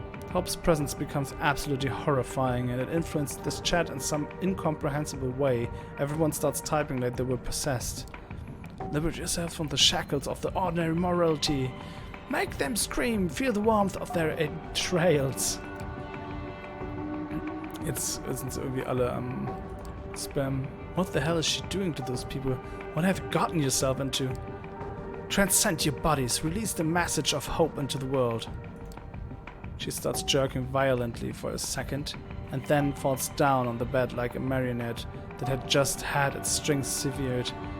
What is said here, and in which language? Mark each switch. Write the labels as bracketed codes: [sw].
[en] Hope's presence becomes absolutely horrifying, and it influences this chat in some incomprehensible way. Everyone starts typing like they were possessed. Liberate yourselves from the shackles of the ordinary morality. Make them scream, feel the warmth of their entrails. [de] Jetzt sind sie irgendwie alle am Spam. [en] What the hell is she doing to those people? What have you gotten yourself into? Transcend your bodies, release the message of hope into the world. She starts jerking violently for a second, and then falls down on the bed like a marionette that had just had its strings severed.